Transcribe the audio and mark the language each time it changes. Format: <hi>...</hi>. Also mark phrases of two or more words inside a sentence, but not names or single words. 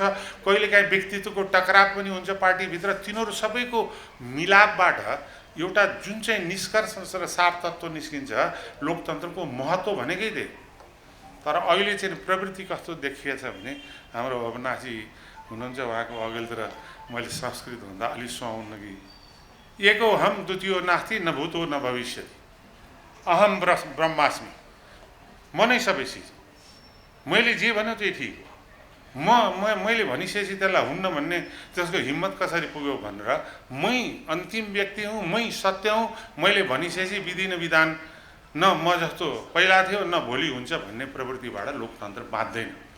<ne>कहिलेकाहीँ व्यक्तित्वको टकराव पनि हुन्छ पार्टीभित्र। तिनीहरू सबैको मिलापबाट एउटा जुन चाहिँ निष्कर्ष र सार तत्त्व निस्किन्छ, लोकतन्त्रको महत्त्व भनेकै त्यही। तर अहिले चाहिँ प्रवृत्ति कस्तो देखिएछ भने हाम्रो भवनाथजी हुनुहुन्छ, उहाँको अघिल्तिर मैले संस्कृत हुँदा अलि सुहाउन कि</ne> <sa>एको हम द्वितीयो नास्ति न भूतो न भविष्यति अहम ब्रह्मास्मि।</sa> <ne>म नै सबै चिज, मैले जे भन्यो त्यही ठिक हो। मैले भनिसकेपछि त्यसलाई हुन्न भन्ने त्यसको हिम्मत कसरी पुग्यो भनेर मै अन्तिम व्यक्ति हुँ, मै सत्य हुँ, मैले भनिसकेपछि विधि न विधान न म जस्तो पहिला थियो न भोलि हुन्छ भन्ने प्रवृत्तिबाट लोकतन्त्र बाँच्दैन।</ne>